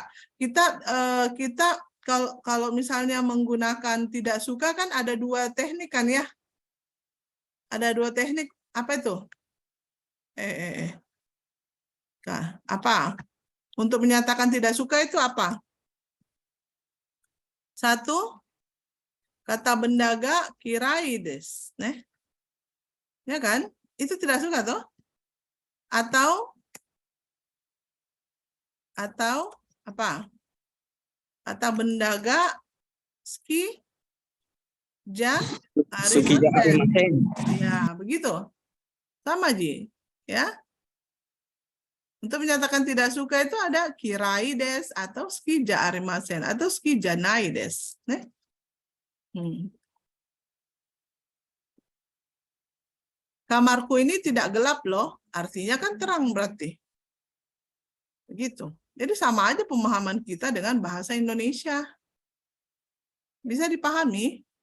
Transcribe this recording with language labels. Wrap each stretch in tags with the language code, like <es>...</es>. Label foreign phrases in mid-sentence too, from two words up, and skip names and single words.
<id>Kita kalau misalnya menggunakan tidak suka kan ada dua teknik kan ya? Ada dua teknik. Apa itu? Nah, apa? Untuk menyatakan tidak suka itu apa? Satu, kata bendaga</id> <ja>kirai desu.</ja> <id>Ya kan? Itu tidak suka toh? Atau apa? Kata bendaga</id> <ja>suki ja arimasen.</ja> <id>Ya, begitu. Sama Ji, ya. Untuk menyatakan tidak suka itu ada</id> <ja>kirai des</ja> <id>atau</id> <ja>suki ja arimasen</ja> <id>atau</id> <ja>suki janai des.</ja> <id>Kamarku ini tidak gelap loh, artinya kan terang berarti. Begitu. Jadi sama aja pemahaman kita dengan bahasa Indonesia. Bisa dipahami?</id>